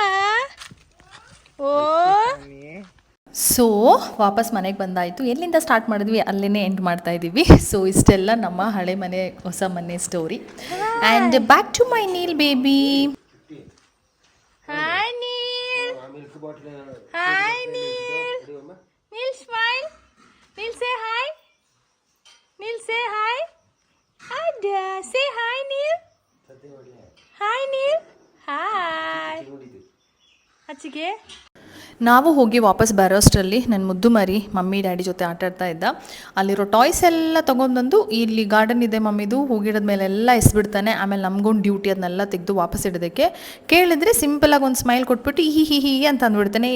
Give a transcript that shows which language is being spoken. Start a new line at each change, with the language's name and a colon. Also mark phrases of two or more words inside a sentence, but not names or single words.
Kannada: ಓ ಸೊ ವಾಪಸ್ ಮನೆಗೆ ಬಂದಾಯಿತು. ಎಲ್ಲಿಂದ ಸ್ಟಾರ್ಟ್ ಮಾಡಿದ್ವಿ ಅಲ್ಲೇ ಎಂಡ್ ಮಾಡ್ತಾ ಇದ್ದೀವಿ. ಸೊ ಇಷ್ಟೆಲ್ಲ ನಮ್ಮ ಹಳೆ ಮನೆ ಹೊಸ ಮನೆ ಸ್ಟೋರಿ.
English: and back to my Neil baby.
Kannada: ಹಾಯ್ ನೀಲ್.
English: Hi, Neil. Neil, smile. Neil, say hi. Neil, say hi. Hi, dear. Say hi, Neil. Hi, Neil. Hi.
Kannada: ಅಚ್ಚಿಗೆ ನಾವು ಹೋಗಿ ವಾಪಸ್ ಬರೋಷ್ಟರಲ್ಲಿ ನನ್ನ ಮುದ್ದು ಮರಿ ಮಮ್ಮಿ ಡ್ಯಾಡಿ ಜೊತೆ ಆಟಾಡ್ತಾ ಇದ್ದ. ಅಲ್ಲಿರೋ ಟಾಯ್ಸ್ ಎಲ್ಲ ತೊಗೊಂಡ್ಬಂದು ಇಲ್ಲಿ ಗಾರ್ಡನ್ ಇದೆ ಮಮ್ಮಿದು, ಹೂಗಿಡದ ಮೇಲೆಲ್ಲ ಎಸ್ಬಿಡ್ತಾನೆ. ಆಮೇಲೆ ನಮಗೊಂದು ಡ್ಯೂಟಿ ಅದನ್ನೆಲ್ಲ ತೆಗೆದು ವಾಪಸ್ ಇಡೋದಕ್ಕೆ. ಕೇಳಿದ್ರೆ ಸಿಂಪಲಾಗಿ ಒಂದು ಸ್ಮೈಲ್ ಕೊಟ್ಬಿಟ್ಟು ಹಿ ಅಂತ ಅಂದ್ಬಿಡ್ತಾನೆ.